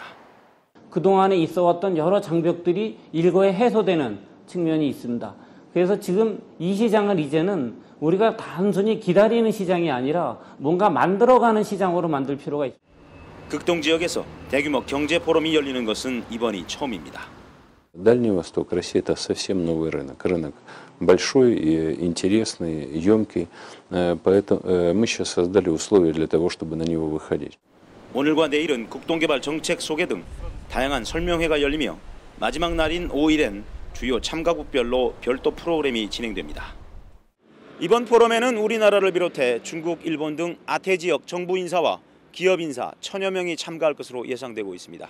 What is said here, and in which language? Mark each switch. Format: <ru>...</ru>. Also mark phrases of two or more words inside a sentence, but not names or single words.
<ko>그동안에 있어왔던 여러 장벽들이 일거에 해소되는 측면이 있습니다. 그래서 지금 이 시장을 이제는 우리가 단순히 기다리는 시장이 아니라 뭔가 만들어가는 시장으로 만들 필요가 있습니다. 극동 지역에서 대규모 경제 포럼이 열리는 것은 이번이 처음입니다.</ko> <ru>Дальний Восток, Россия — это совсем новый рынок. Рынок большой, интересный, емкий. Поэтому мы сейчас создали условия для того, чтобы на него выходить.</ru> <ko>오늘과 내일은 극동개발 정책 소개 등 다양한 설명회가 열리며 마지막 날인 5일엔 주요 참가국별로 별도 프로그램이 진행됩니다. 이번 포럼에는 우리나라를 비롯해 중국, 일본 등 아태 지역 정부 인사와 기업 인사 1000여 명이 참가할 것으로 예상되고 있습니다.</ko>